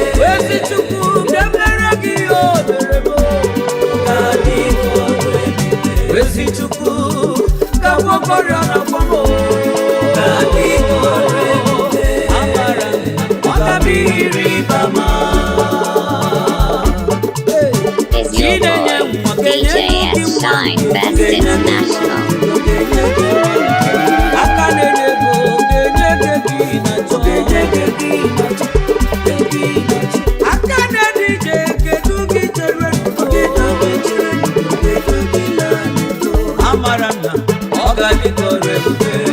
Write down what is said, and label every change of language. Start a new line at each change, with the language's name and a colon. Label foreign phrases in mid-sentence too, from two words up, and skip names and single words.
Igbo: Ezi Chukwu, ga-emere gị ihe o mere m. Ọ ga-adị ka ọrụ ebube. Ezi Chukwu, ga-agwọ ọrịa na-agwọ m. Ọ ga-adị ka ọrụ ebube. Amara m, ọ ga-abụ ihe ịrịba ama.
English: Is your boy, D J S Shine Best International.
Igbo: Aka na-enye ego, ga-enye gị gị na-achọ. Aka na-eri ije, kedu gị chere? Amara m na ọ ga-adị ka ọrụ ebube.